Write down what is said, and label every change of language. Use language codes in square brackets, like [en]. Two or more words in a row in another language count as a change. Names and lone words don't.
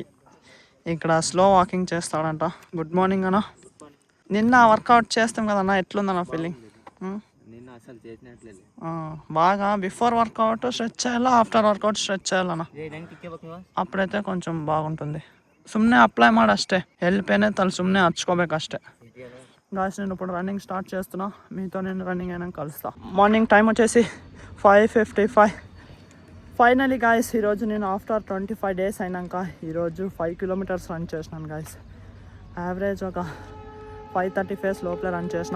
[te] ఇక్కడ [en] slow walking [te] చేస్తాడంట. [en] good morning [te] అన్న. నిన్న వర్కౌట్ చేస్తాం కదన్నా, ఎట్లుందన్న ఫీలింగ్? బాగా [en] before workout stretch [te] చేయాలా, [en] after workout stretch [te] చేయాలన్నా? అప్పుడైతే కొంచెం బాగుంటుంది. [kn] ಸುಮ್ಮನೆ ಅಪ್ಲೈ ಮಾಡಷ್ಟೇ, ಎಲ್ಪೇನೆ ತಲೆ ಸುಮ್ಮನೆ ಹಚ್ಕೋಬೇಕಷ್ಟೇ. [te] గాయస్ నేను ఇప్పుడు [en] running start [te] చేస్తున్నా, మీతో నేను రన్నింగ్ అయినా కలుస్తా. [en] morning time [te] వచ్చేసి 5:55. [en] finally guys, [te] ఈరోజు నేను [en] after 25 days [te] అయినాక ఈరోజు [en] 5 kilometers run [te] చేసినాను గాయస్. యావరేజ్ ఒక 5:30 pace లోపలే రన్ చేసిన.